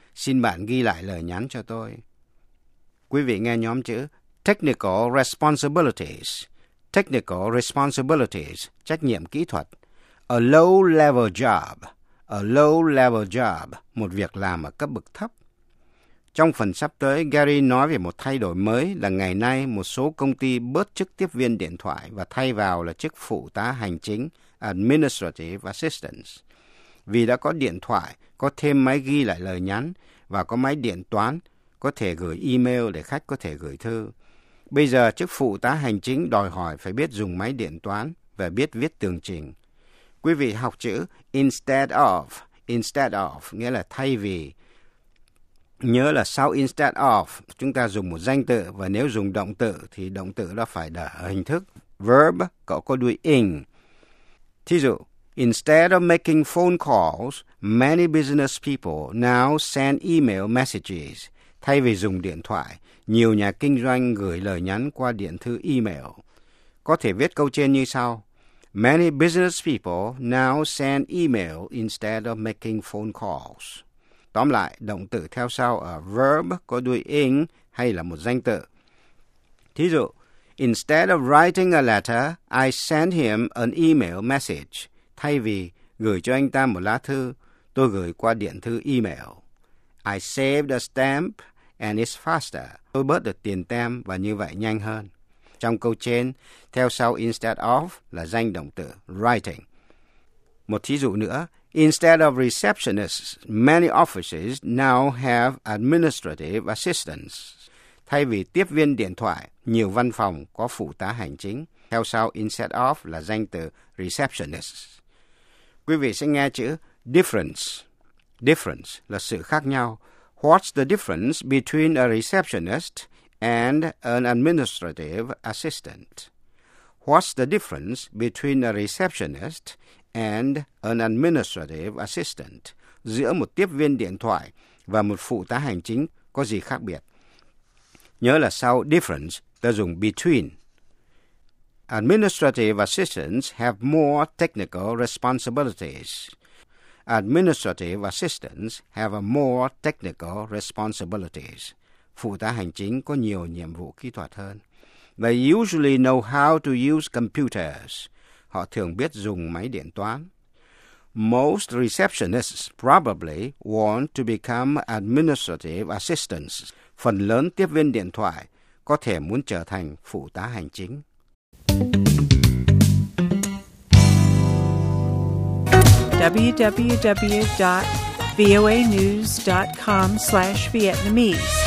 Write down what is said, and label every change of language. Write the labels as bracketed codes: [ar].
[vi] Xin bạn ghi lại lời nhắn cho tôi. Quý vị nghe nhóm chữ. [en] Technical responsibilities. Technical responsibilities. [vi] Trách nhiệm kỹ thuật. [en] A low-level job. A low-level job, [vi] một việc làm ở cấp bậc thấp. Trong phần sắp tới, Gary nói về một thay đổi mới là ngày nay một số công ty bớt chức tiếp viên điện thoại và thay vào là chức phụ tá hành chính, administrative assistants. Vì đã có điện thoại, có thêm máy ghi lại lời nhắn và có máy điện toán, có thể gửi email để khách có thể gửi thư. Bây giờ, chức phụ tá hành chính đòi hỏi phải biết dùng máy điện toán và biết viết tường trình. Quý vị học chữ instead of nghĩa là thay vì. Nhớ là sau instead of, chúng ta dùng một danh từ và nếu dùng động từ thì động từ đó phải đặt ở hình thức verb, cậu có đuôi ing. Thí dụ, [en] instead of making phone calls, many business people now send email messages. [vi] Thay vì dùng điện thoại, nhiều nhà kinh doanh gửi lời nhắn qua điện thư email. Có thể viết câu trên như sau. [en] Many business people now send email instead of making phone calls. [vi] Tóm lại, động từ theo sau ở verb có đuôi ing hay là một danh từ. Thí dụ, [en] instead of writing a letter, I sent him an email message. [vi] Thay vì gửi cho anh ta một lá thư, tôi gửi qua điện thư email. [en] I saved a stamp and it's faster. [vi] Tôi bớt được tiền tem và như vậy nhanh hơn. Trong câu trên, theo sau instead of là danh động từ writing. Một thí dụ nữa, [en] instead of receptionists, many offices now have administrative assistants. [vi] Thay vì tiếp viên điện thoại, nhiều văn phòng có phụ tá hành chính. Theo sau instead of là danh từ receptionists. Quý vị sẽ nghe chữ difference. Difference là sự khác nhau. [en] What's the difference between a receptionist and an administrative assistant? What's the difference between a receptionist and an administrative assistant? [vi] Giữa một tiếp viên điện thoại và một phụ tá hành chính có gì khác biệt? Nhớ là sau difference ta dùng between. [en] Administrative assistants have more technical responsibilities. Administrative assistants have a more technical responsibilities. [vi] Phụ tá hành chính có nhiều nhiệm vụ kỹ thuật hơn. [en] They usually know how to use computers. [vi] họ thường biết dùng máy điện toán. [en] Most receptionists probably want to become administrative assistants. [vi] Phần lớn tiếp viên điện thoại có thể muốn trở thành phụ tá hành chính. [en] www.voanews.com/Vietnamese.